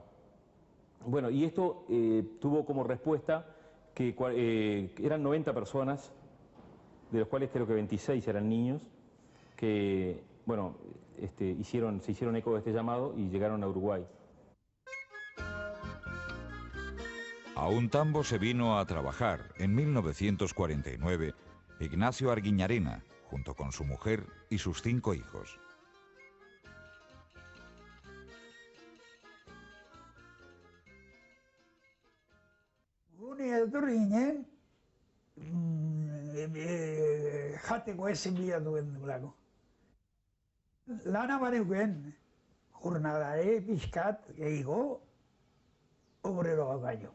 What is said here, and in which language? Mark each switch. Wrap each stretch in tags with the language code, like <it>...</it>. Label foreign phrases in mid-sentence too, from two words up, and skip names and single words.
<es>Bueno, y esto tuvo como respuesta que eran 90 personas, de los cuales creo que 26 eran niños, que, bueno, se hicieron eco de este llamado y llegaron a Uruguay. A un tambo se vino a trabajar en 1949 Ignacio Arguiñarena, junto con su mujer y sus 5 hijos.</es> <eu>Gune etorri ginen, jateko ezin bilatu gendulako. Lana baneuken, jornadare pixkat gehiago obreroa baino.</eu>